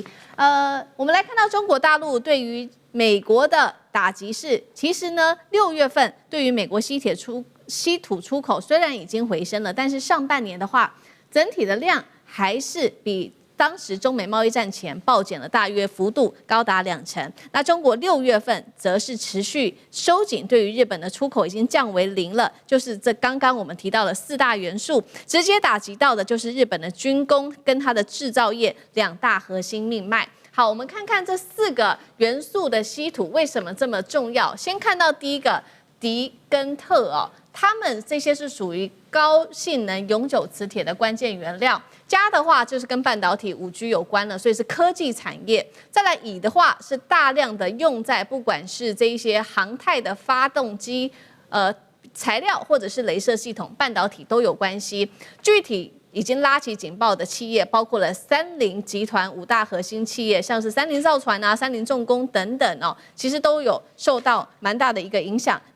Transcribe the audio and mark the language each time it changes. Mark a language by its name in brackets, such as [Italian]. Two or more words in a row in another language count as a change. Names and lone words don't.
[Chinese] 我們來看到中國大陸對於美國的打擊是，其實呢，6月份對於美國稀土出口雖然已經回升了，但是上半年的話，整體的量還是比當時中美貿易戰前暴減了大約幅度高達20%。那中國6月份則是持續收緊，對於日本的出口已經降為0 了。就是這剛剛我們提到的4大元素，直接打擊到的就是日本的軍工跟它的製造業2大核心命脈。好，我們看看這4個元素的稀土為什麼這麼重要。先看到第一個銻跟特哦，它們這些是屬於高性能永久磁鐵的關鍵原料。加的話就是跟半導體、5G 有關了，所以是科技產業。再來乙的話是大量的用在不管是這一些航太的發動機、材料或者是雷射系統、半導體都有關係。具體已經拉起警報的企業，包括了三菱集團5大核心企業，像是三菱造船啊、三菱重工等等哦，其實都有受到蠻大的一個影響。